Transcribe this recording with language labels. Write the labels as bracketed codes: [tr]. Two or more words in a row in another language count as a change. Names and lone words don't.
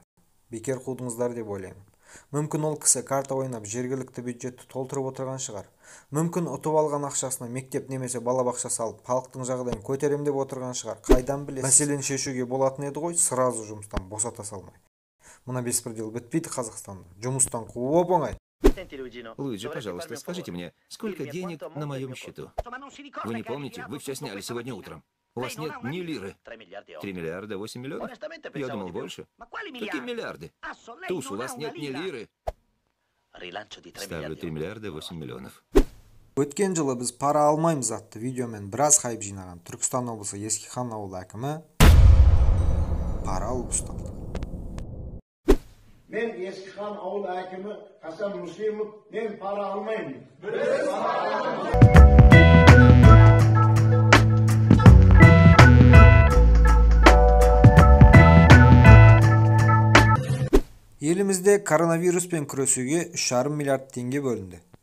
[kk] Бекер қудыңыздар деп ойлаймын. Мүмкін ол кісі карта ойнап жергілікті бюджетті толтырып отырған шығар. Мүмкін ұтып алған ақшасына мектеп немесе балабақша салып, халықтың жағдайын көтерем деп отырған шығар. Қайдан білесіз? Мәселені шешуге болатын еді ғой, сразу жұмыстан босата салмай. Мына беспредел бітпейді Қазақстанда. Жұмыстан қуу оп-оңай. [ru] Луиджи, пожалуйста, скажите мне, сколько денег на моем счету? Вы не помните? Вы все сняли сегодня утром. У вас нет ни лиры. 3 миллиарда 8 миллионов? Я думал больше. Какие миллиарды? Туз, у вас нет ни лиры. Ставлю 3 миллиарда 8 миллионов. [kk] Өткен жылы біз пара алмаймыз атты видеомен біраз хайп жинаған Түркістан облысы Ескихан ауылы әкімі пара алып ұсталды. Мен Ескихан ауыл әкімі Хасан Муслимов, мен пара алмаймын. Елімізде коронавируспен күресуге 3,5 миллиард теңге бөлінді.